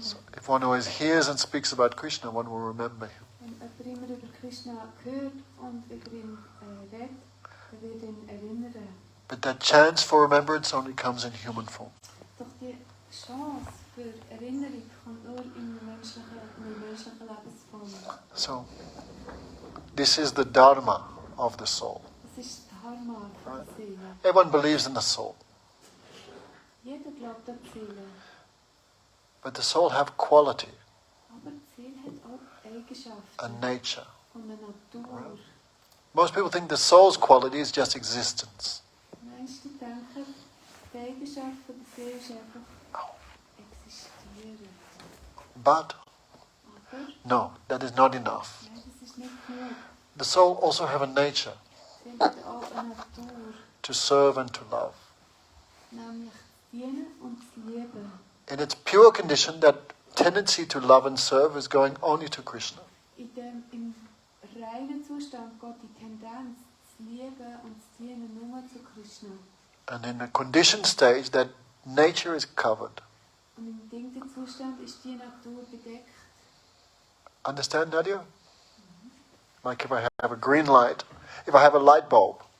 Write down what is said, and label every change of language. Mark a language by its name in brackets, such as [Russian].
[English] So if one always hears and speaks about Krishna, one will remember him. [German] Wenn jemand immer über Krishna hört und über ihn redet, dann wird ihn erinnern. [English] But that chance for remembrance only comes in human form. [German] Doch die Chance für Erinnerung kommt nur in der menschlichen Lebensform. [English] So this is the dharma of the soul. [German] Das ist Dharma von der Seele. [English] Everyone believes in the soul. [German] Jeder glaubt an die Seele. [English] But the soul have quality, [German] Aber die Seele hat auch Eigenschaften [English] a nature. [German] und eine Natur. [English] Most people think the soul's quality is just existence. [German] Die meisten denken, die Eigenschaft von der Seele ist einfach existieren. [English] But [German] Aber [English] no, that is not enough. [German] nein, das ist nicht genug. [English] The soul also have a nature [German] Die Seele hat auch eine Natur, [English] to serve and to love. [German] nämlich zu dienen und zu lieben. [English] In its pure condition, that tendency to love and serve is going only to Krishna. [German] Im reinen Zustand geht die Tendenz zu lieben und zu dienen nur zu Krishna. [English] And in the conditioned stage, that nature is covered. [German] Und im bedingten Zustand ist die Natur bedeckt. [English] Understand, Nadia? Like if I have a green light, if I have a light bulb